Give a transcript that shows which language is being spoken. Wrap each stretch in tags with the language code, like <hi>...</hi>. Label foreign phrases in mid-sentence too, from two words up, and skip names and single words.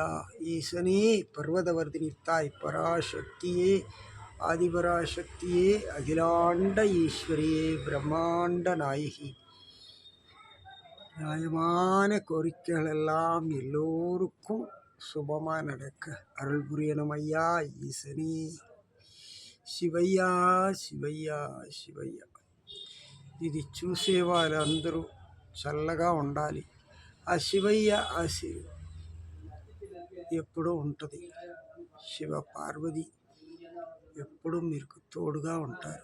<ta>ஈசனே பர்வதவர்தினி தாய் பராசக்தியே ஆதிபராசக்தியே அகிலாண்ட ஈஸ்வரியே பிரம்மாண்ட நாயகி நியாயமான கோரிக்கைகள் எல்லாம் எல்லோருக்கும் சுபமாக நடக்க அருள் புரியணும் ஐயா ஈசனே.</ta> <te>శివయ్యా శివయ్యా శివయ్య. ఇది చూసే వాళ్ళందరూ చల్లగా ఉండాలి. ఆ శివయ్య ఎప్పుడూ ఉంటుంది. శివ పార్వతి ఎప్పుడూ మీకు తోడుగా ఉంటారు.</te>